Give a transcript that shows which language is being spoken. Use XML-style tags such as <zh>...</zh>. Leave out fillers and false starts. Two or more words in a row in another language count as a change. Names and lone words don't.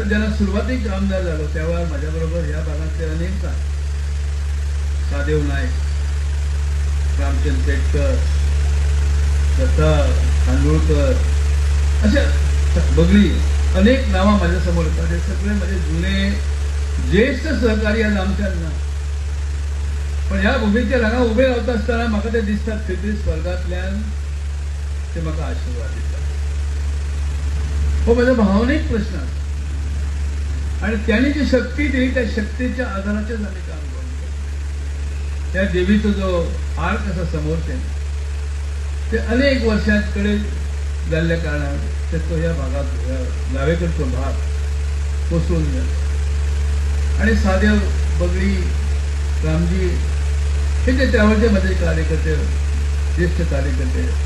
<mr>ज्यांना सुरुवातीक आमदार झालो तेव्हा माझ्याबरोबर ह्या भागातले अनेक सादेव नाईक, रामचंद्र पेटकर, दत्ता खानोळकर, अशा बगळी अनेक नावं माझ्या समोर येतात. हे सगळे माझे जुने ज्येष्ठ सहकारी आज आमच्यांना.</mr> <kok>पण ह्या भूमीच्या रंगा उभे रावता असताना म्हाका ते दिसतात खंय स्वर्गातल्यान ते म्हाका आशीर्वाद दितात.</kok> <mr>हो माझा भावनिक प्रश्न आसा आणि त्यांनी जी शक्ती दिली त्या शक्तीच्या आधाराचेच आम्ही काम करतो. त्या देवीचा जो आर्क असा समोर ते</mr> <kok>अनेक वर्षांकडे जाल्ल्या कारणान</kok> <mr>तो ह्या भागात गावेकडचो भाग कोसळून गेला आणि सादेव बगळी रामजी हे जे त्यावेळचे माझे कार्यकर्ते, ज्येष्ठ कार्यकर्ते</mr>